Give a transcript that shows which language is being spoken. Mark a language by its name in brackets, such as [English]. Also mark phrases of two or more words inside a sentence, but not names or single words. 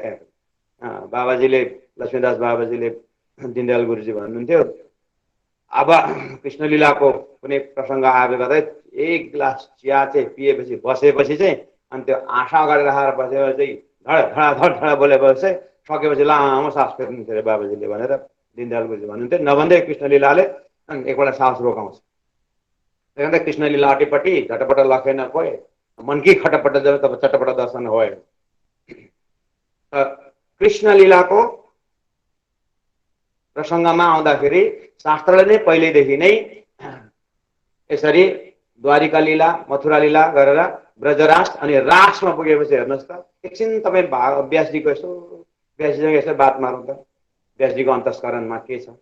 [Nepali] त्यहाँ बाबाजीले, लक्ष्मीदास बाबाजीले, दीनदयाल गुरुजी भन्नुहुन्थ्यो, अब कृष्ण लीलाको कुनै प्रसङ्ग आयो गर्दा 1 गिलास चिया चाहिँ पिएपछि बसेपछि चाहिँ अनि त्यो आँखा अगाडि राखेर बसेपछि चाहिँ धडा बोलेपछि चाहिँ सकेपछि लामो सास फेर्नुहुन्थ्यो अरे बाबाजीले भनेर दीनदयाल गुरुजी भन्नुहुन्थ्यो। नभन्दै कृष्ण लीलाले एकपल्ट सास रोकाउँछ। [Hindi] त्यही कृष्ण लीला अटिपट्टि झटपट लखेन कोही मन की खटपट जब तब चटपट दर्शन हो। [Nepali] कृष्ण लीलाको प्रसङ्गमा आउँदाखेरि शास्त्रले नै पहिलेदेखि नै यसरी द्वारिका लीला, मथुरा लीला गरेर ब्रजरास अनि रासमा पुगेपछि हेर्नुहोस् त, एकछिन तपाईँ व्यासजीको व्यासजीसँग यसो बात मारौँ त, व्यासजीको अन्तस्करणमा के छ।